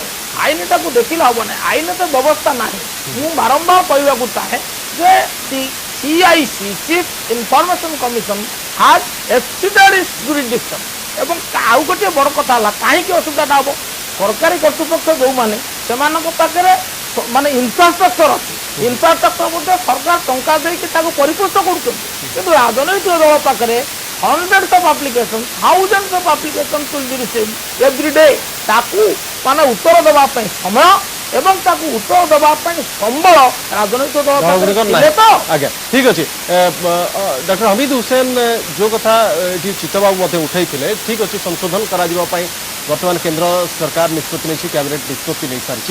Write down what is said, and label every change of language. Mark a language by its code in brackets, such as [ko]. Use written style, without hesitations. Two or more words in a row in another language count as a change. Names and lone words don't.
[or] ଆଇନଟାକୁ ଦେଖିଲେ ହେବ ନାହିଁ, ଆଇନ ତ ବ୍ୟବସ୍ଥା ନାହିଁ। ମୁଁ ବାରମ୍ବାର କହିବାକୁ ଚାହେଁ ଯେ CIC [en] Chief Information Commission has exceeded its jurisdiction. [or] ଏବଂ ଆଉ ଗୋଟିଏ ବଡ଼ କଥା ହେଲା, କାହିଁକି ଅସୁବିଧାଟା ହେବ, ସରକାରୀ କର୍ତ୍ତୃପକ୍ଷ ଯେଉଁମାନେ ସେମାନଙ୍କ ପାଖରେ ମାନେ ଇନଫ୍ରାଷ୍ଟ୍ରକ୍ଚର ଅଛି, ଇନଫ୍ରାଷ୍ଟ୍ରକ୍ଚର ମଧ୍ୟ ସରକାର ଟଙ୍କା ଦେଇକି ତାକୁ ପରିପୋଷ କରୁଛନ୍ତି। କିନ୍ତୁ ରାଜନୈତିକ ଦଳ ପାଖରେ [en] hundreds of applications, thousands of applications will be received every day। [or] ତାକୁ ମାନେ ଉତ୍ତର ଦେବା ପାଇଁ ସମୟ ଏବଂ ତାକୁ ଉତ୍ତର ଦେବା ପାଇଁ ସମ୍ବଳ ରାଜନୈତିକ ଦଳ ପାଖରେ ଥିଲେ ତ। ଆଜ୍ଞା, ଠିକ୍ ଅଛି। ଡକ୍ଟର ହମିଦ ହୁସେନ ଯେଉଁ କଥା ଏଠି ଚିତ୍ତବାବୁ ମଧ୍ୟ ଉଠାଇଥିଲେ, ଠିକ୍ ଅଛି, ସଂଶୋଧନ କରାଯିବା ପାଇଁ ବର୍ତ୍ତମାନ କେନ୍ଦ୍ର ସରକାର ନିଷ୍ପତ୍ତି ନେଇଛି, କ୍ୟାବିନେଟ୍ ନିଷ୍ପତ୍ତି ନେଇସାରିଛି।